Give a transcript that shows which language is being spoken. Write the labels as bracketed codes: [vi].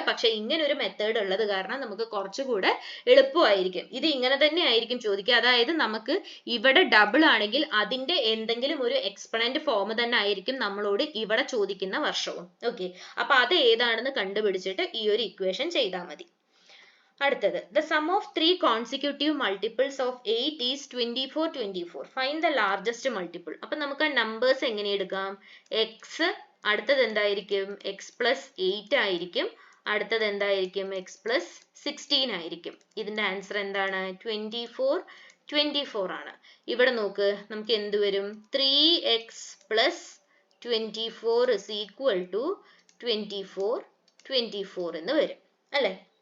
[ml] പക്ഷെ ഇങ്ങനെ ഒരു മെത്തേഡ് ഉള്ളത് കാരണം നമുക്ക് കുറച്ചുകൂടെ എളുപ്പമായിരിക്കും. ഇത് ഇങ്ങനെ തന്നെ ആയിരിക്കും ചോദിക്കുക, അതായത് നമുക്ക് ഇവിടെ ഡബിൾ ആണെങ്കിൽ അതിന്റെ എന്തെങ്കിലും ഒരു എക്സ്പൊണന്റ് ഫോം തന്നെ ആയിരിക്കും നമ്മളോട് ഇവിടെ ചോദിക്കുന്ന വർഷവും. ഓക്കെ, അപ്പൊ അത് ഏതാണെന്ന് കണ്ടുപിടിച്ചിട്ട് ഈ ഒരു ഇക്വേഷൻ ചെയ്താൽ മതി. [en] അടുത്തത്, the sum of 3 consecutive multiples of 8 is 24, 24. Find the largest multiple. [ml] അപ്പൊ നമുക്ക് ആ നമ്പേഴ്സ് എങ്ങനെ എടുക്കാം, x, അടുത്തത് എന്തായിരിക്കും, x+8 ആയിരിക്കും, അടുത്തത് എന്തായിരിക്കും, x+16 ആയിരിക്കും. ഇതിന്റെ ആൻസർ എന്താണ്, 24, 24 ആണ്. ഇവിടെ നോക്ക്, നമുക്ക് എന്ത് വരും, 3x + 24 [en] is equal to [ml] 24, 24 എന്ന് വരും അല്ലെ.